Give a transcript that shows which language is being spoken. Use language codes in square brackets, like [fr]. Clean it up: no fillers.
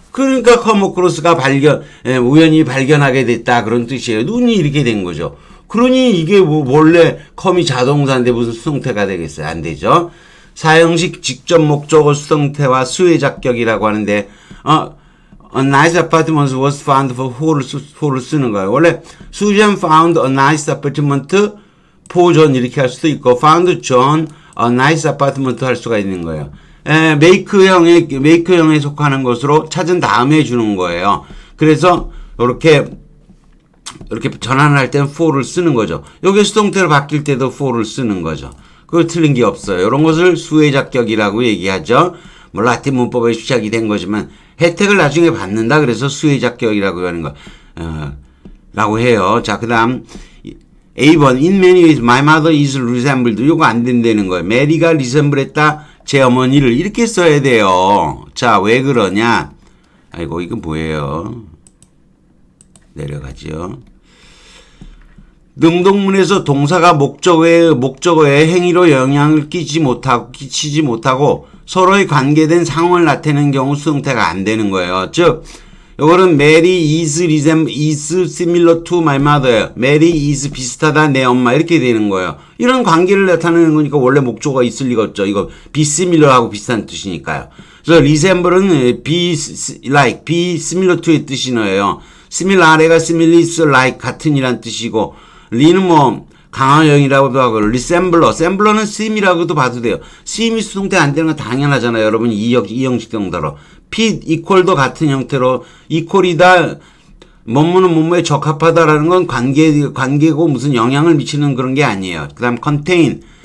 [ko] 그러니까 come across가 우연히 발견하게 됐다 그런 뜻이에요. 눈이 이렇게 된 거죠. 그러니 이게 원래 come이 자동사인데 무슨 수동태가 되겠어요? 안 되죠. 사형식 직접 목적어 수동태와 수혜작격이라고 하는데 [en] a nice apartment was found for [ko] for를 쓰는 거예요. 원래 [en] Susan found a nice apartment for John [ko] 이렇게 할 수도 있고 [en] found John a nice apartment [ko] 할 수가 있는 거예요. make형에 속하는 것으로 찾은 다음에 주는 거예요. 그래서 이렇게 전환을 할 때는 for를 쓰는 거죠. 여기 수동태로 바뀔 때도 for를 쓰는 거죠. 그거 틀린 게 없어요. 이런 것을 수혜작격이라고 얘기하죠. 라틴 문법에 시작이 된 거지만 혜택을 나중에 받는다 그래서 수혜작격이라고 하는 거 라고 해요. 자, 그 다음 A번 [en] in many ways my mother is resembled [ko] 이거 안 된다는 거예요. 메리가 resemble 했다 제 어머니를 이렇게 써야 돼요. 자, 왜 그러냐? 아이고 이건 뭐예요? 내려가죠. 능동문에서 동사가 목적어의 행위로 영향을 끼치지 못하고 서로의 관계된 상황을 나타내는 경우 수동태가 안 되는 거예요. 즉, 요거는 [en] Mary is similar to my mother. [ko] Mary is 비슷하다 내 엄마 이렇게 되는 거예요. 이런 관계를 나타내는 거니까 원래 목적어가 있을 리가 없죠. 이거 be similar하고 비슷한 뜻이니까요. 그래서 resemble은 be like, be similar to의 뜻이네요. similar 아래가 similar is like 같은이란 뜻이고 리는 강화형이라고도 하고 리셈블러, 셈블러는 seem이라고도 봐도 돼요. seem이 수동태 안 되는 건 당연하잖아요. 여러분 이 형식 동사로 fit, equal도 같은 형태로 equal이다. 뭐뭐는 뭐뭐에 적합하다라는 건 관계고 무슨 영향을 미치는 그런 게 아니에요. 그 다음 contain.